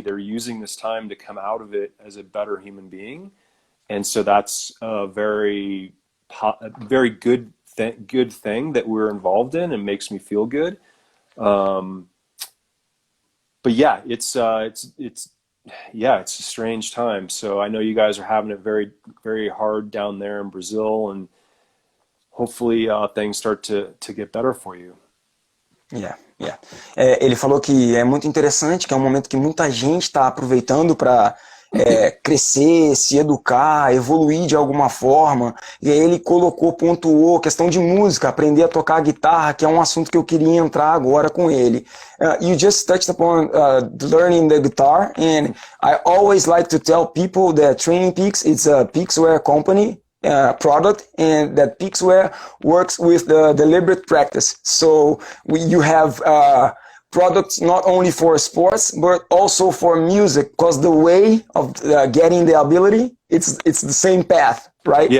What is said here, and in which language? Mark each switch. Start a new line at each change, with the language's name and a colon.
English: They're using this time to come out of it as a better human being, and so that's a very good thing that we're involved in, and makes me feel good. But yeah, it's a strange time. So I know you guys are having it very, very hard down there in Brazil, and hopefully things start to get better for you. Yeah, yeah.
Portuguese: Ele falou que é muito interessante, que é um momento que muita gente está aproveitando para crescer, se educar, evoluir de alguma forma. E aí ele colocou, pontuou questão de música, aprender a tocar guitarra, que é um assunto que eu queria entrar agora com ele.
English: You just touched upon learning the guitar, and I always like to tell people that Trainingpeaks is a Peaksware company. Product, and that Peaksware works with the deliberate practice. So you have products not only for sports but also for music, because the way of getting the ability, it's the same path, right?